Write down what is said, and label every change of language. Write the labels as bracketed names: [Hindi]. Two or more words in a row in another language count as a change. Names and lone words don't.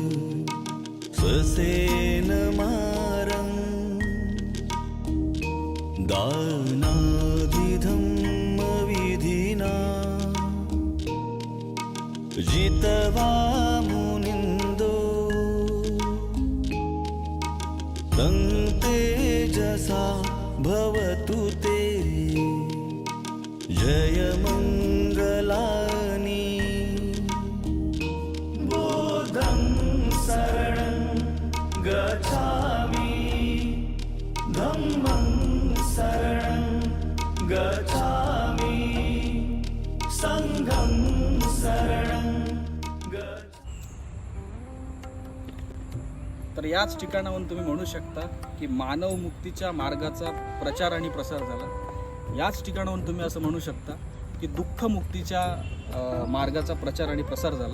[Pali] ससेनमारं दानादिधम्मविधिना जितवा मुनिन्दो तं तेजसा भवतु ते जयमङ्गलानि बोधं शरणं गच्छामि धम्मं शरणं गच्छामि संघं शरणं [Marathi] तर याच ठिकाणाहून तुम्ही म्हणू शकता की मानव मुक्तीच्या मार्गाचा प्रचार आणि प्रसार झाला. याच ठिकाणाहून तुम्ही असं म्हणू शकता की दुःख मुक्तीच्या मार्गाचा प्रचार आणि प्रसार झाला.